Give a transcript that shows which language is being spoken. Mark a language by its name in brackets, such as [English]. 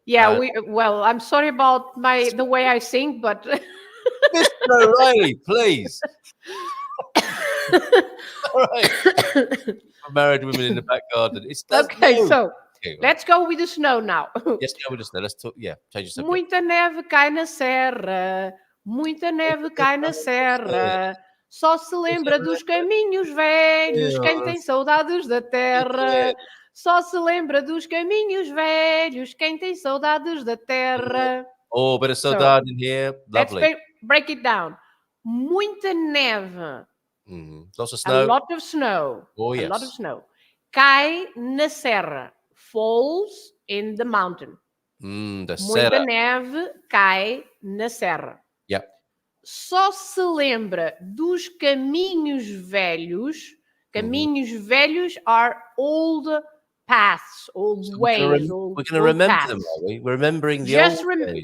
[English] Yeah, well, I'm sorry about the way I sing, but Mr. O'Reilly, please. All right. Married women in the back garden. Okay, so let's go with the snow now. Yes, go with the snow. Let's talk. Yeah, change the subject. [Portuguese] Muita neve cai na serra, muita neve cai na serra. Só se lembra dos caminhos velhos quem tem saudades da terra. Só se lembra dos caminhos velhos quem tem saudades da terra. [English] Oh, bit of saudade in here. Lovely. Let's break it down. [Portuguese] Muita neve. [English] Lots of snow. A lot of snow. Oh, yes. A lot of snow. [Portuguese] Cai na serra. [English] Falls in the mountain. [Portuguese] Da Muita serra. neve cai na serra. [English] Yeah. [Portuguese] Só se lembra dos caminhos velhos. Caminhos velhos [English] are old paths, old ways. We're going to remember them, are we? We're remembering the old ways.